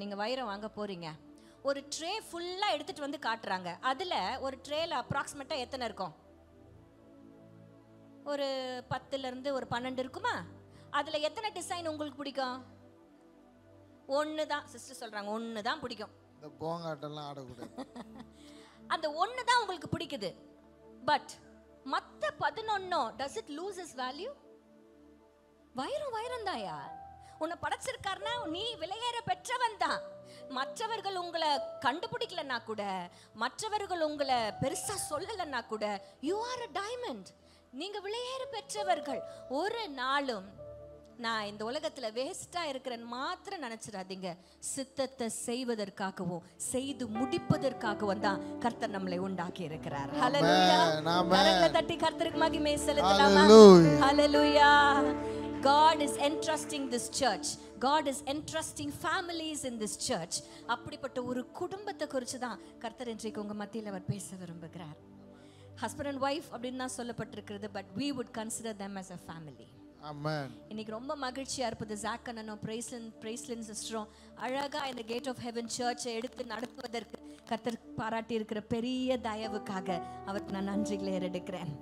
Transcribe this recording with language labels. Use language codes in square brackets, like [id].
[ta] நீங்கள் வைரம் வாங்க போகிறீங்க, ஒரு ட்ரே ஃபுல்லாக எடுத்துகிட்டு வந்து காட்டுறாங்க. அதில் ஒரு ட்ரேல அப்ராக்சிமேட்டாக எத்தனை இருக்கும்? ஒரு 10லேருந்து ஒரு 12 இருக்குமா? அதில் எத்தனை டிசைன் உங்களுக்கு பிடிக்கும்? ஒன்று தான். சிஸ்டர் சொல்கிறாங்க, ஒன்று தான் பிடிக்கும். இந்த போங்காட்டெல்லாம் ஆடக்கூடாது. அந்த ஒன்று தான் உங்களுக்கு பிடிக்குது. [en] but [ta] மற்ற [en] 11 does it lose its value? [ta] வைரம் தாயா, உன்னை படைச்சிருக்காருன்னா நீ விலையேற பெற்றவன் தான். மற்றவர்கள் உங்களை கண்டுபிடிக்கலன்னா கூட, மற்றவர்கள் உங்களை பெருசா சொல்லலைன்னா கூட, [en] You are a diamond. [ta] நீங்க விலையேற பெற்றவர்கள். ஒரு நாளும் நான் இந்த உலகத்துல வேஸ்டா இருக்கிறேன்னு மாத்திரம் நினைச்சிடாதீங்க. சித்தத்தை செய்வதற்காகவும் செய்து முடிப்பதற்காகவும் தான் கர்த்தர் நம்மளை உண்டாக்கி இருக்கிறார். ஹல்லேலூயா. கரங்களை தட்டி கர்த்தருக்கு மகிமை செலுத்தலாமா? ஹல்லேலூயா. [en] God is entrusting this church. God is entrusting families in this church. [ta] அப்படிப்பட்ட ஒரு குடும்பத்தை குறித்து தான் கர்த்தர் இன்றைக்கு உங்க மத்தியில் அவர் பேச விரும்புகிறார். [en] husband and wife [ta] அப்படின்னு தான் சொல்லப்பட்டிருக்கிறது, [en] But we would consider them as a family. [ta] ஆமென். இன்னைக்கு ரொம்ப மகிழ்ச்சியா இருப்பது ஜாக் அண்ணனும் பிரைஸ்லின் சிஸ்டரும் அழகா இந்த கேட் ஆஃப் ஹெவன் சர்ச்சை எடுத்து நடத்துவதற்கு கர்த்தர் பாராட்டி இருக்கிற பெரிய தயவுக்காக அவருக்கு நான் நன்றிகளை ஏறெடுக்கிறேன்.